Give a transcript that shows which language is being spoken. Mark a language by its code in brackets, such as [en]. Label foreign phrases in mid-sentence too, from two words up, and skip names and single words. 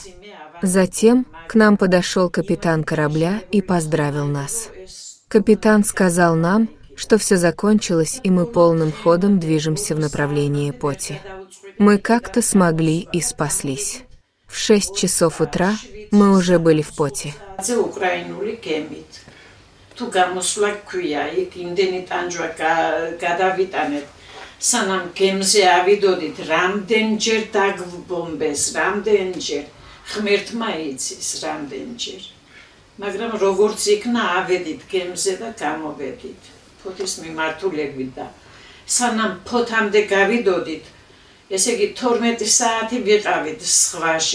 [ru] Затем к нам подошел капитан корабля и поздравил нас. Капитан сказал нам, что все закончилось, и мы полным ходом движемся в направлении Поти. Мы как-то смогли и спаслись. В 6 часов утра мы уже были в Поти. [ka] სანამ გემზე ავიდოდით, რამდენჯერ დაგბომბეს, რამდენჯერ ღმერთმა იცის, რამდენჯერ. მაგრამ როგორც იქნა, ავედით გემზე და გამოვედით ფოთის მიმართულებით და სანამ ფოთამდე გავიდოდით, ესე იგი 12 საათი ვიყავით ზღვაში.